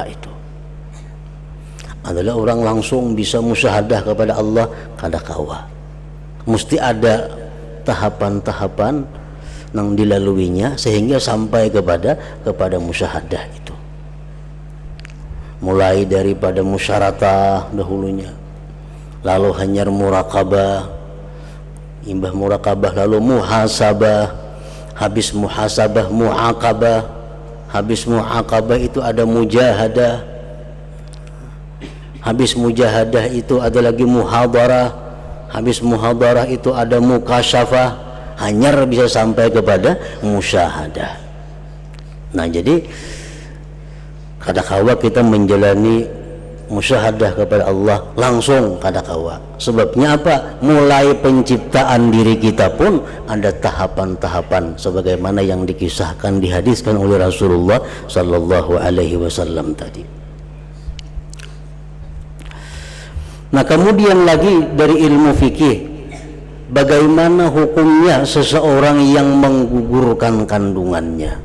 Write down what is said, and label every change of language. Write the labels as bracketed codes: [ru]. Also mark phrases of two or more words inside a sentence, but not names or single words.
[id] Itu adalah orang langsung bisa musyahadah kepada Allah [bjn] kada kawa. [id] Mesti ada tahapan-tahapan yang dilaluinya sehingga sampai kepada musyahadah itu. Mulai daripada musyaratah dahulunya, lalu hanyar muraqabah, imbah muraqabah lalu muhasabah, habis muhasabah muaqabah, habis muaqabah itu ada mujahadah, habis mujahadah itu ada lagi muhadarah, habis muhadarah itu ada mukasyafah, hanyar bisa sampai kepada musyahadah. Nah, jadi [bjn] kadakawa [id] kita menjalani musyahadah kepada Allah langsung [bjn] kadakawa. [id] Sebabnya apa? Mulai penciptaan diri kita pun ada tahapan-tahapan sebagaimana yang dikisahkan, dihadiskan oleh Rasulullah [ar] صلى الله عليه وسلم [id] tadi. Nah, kemudian lagi dari ilmu fikih, bagaimana hukumnya seseorang yang menggugurkan kandungannya.